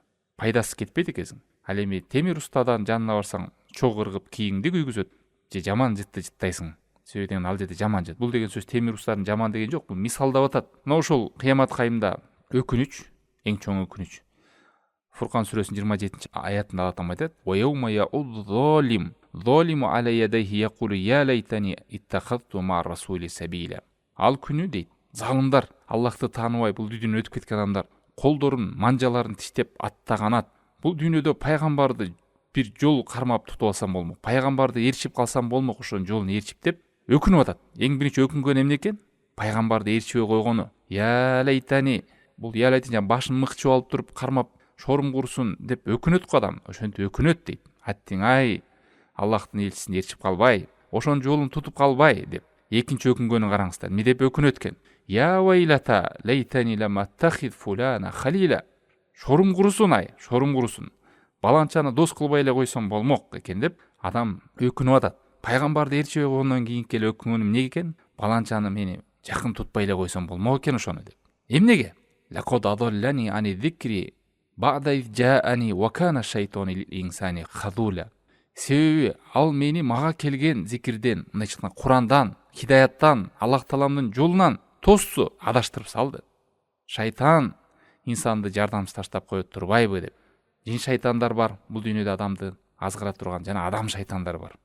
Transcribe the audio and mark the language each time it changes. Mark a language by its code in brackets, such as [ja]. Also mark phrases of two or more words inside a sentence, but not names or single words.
[ky] Пайдасы кетпейт экенсиң. Ал эми темир устадан жанына барсаң чогуу ыргып кийиңди күйгүзөт, же жаман жытты жыттайсың. Себеби деген ал жерде жаман жыт. Бул деген сөз темир устадын жаман деген жок, бул мисалдап атат. Мына ошол кыямат кайымда өкүнүч, эң чоң өкүнүч. Фуркан сүрөсүнүн 27-аятында Алла Таала айтат: [ar] "ويوم يعض الظالم على يديه يقول يا ليتني اتخذت مع الرسول سبيلا." [ky] Ал күнү дейт, залымдар, Аллахты тааныбай бул дүйнөдөн өтүп кеткен адамдар колдорун, манжаларын тиштеп аттаганат. Бул дүйнөдө пайгамбарды бир жол кармап тутуп алсам болмок, пайгамбарды ээрчип калсам болмок, ошонун жолун ээрчип деп өкүнүп атат. Эң биринчи өкүнгөн эмне экен? Пайгамбарды ээрчибей койгону. [ar] يا ليتني, [ky] бул [ar] يا ليتني [ky] башын мыкчып алып туруп кармап шорум курсун деп өкүнөт го адам. Ошентип өкүнөт дейт. Аттиң ай, Аллахтын элчисин ээрчип калбай, ошонун жолун тутуп калбай деп. Экинчи өкүнгөнүн караңыздар. Эмне деп өкүнөт экен? [ar] يا ويلتى ليتني لم أتخذ فلانا خليلا. [ky] Шорум курсун ай, шорум курсун. Баланчаны дос кылбай эле койсом болмок экен деп адам өкүнүп атат. Пайгамбарды ээрчибей койгондон кийин келе өкүнгөнүм эмне экен? Баланчаны мени жакын тутпай эле койсом болмок экен ошону деп. Эмнеге? [ar] لقد أضلني عن الذكر بعد إذ جاءني وكان الشيطان للإنسان خذولا. [ky] Себеби ал мени мага келген зикирден, мындай айтканда Курандан, хидаяттан, Аллах Тааланын жолунан тосу, адаштырып салды. Шайтан инсанды жардамсыз таштап коет турбайбы деп. Жин шайтандар бар, бул дүйнөдө адамды азгыра турган, жана адам шайтандар бар.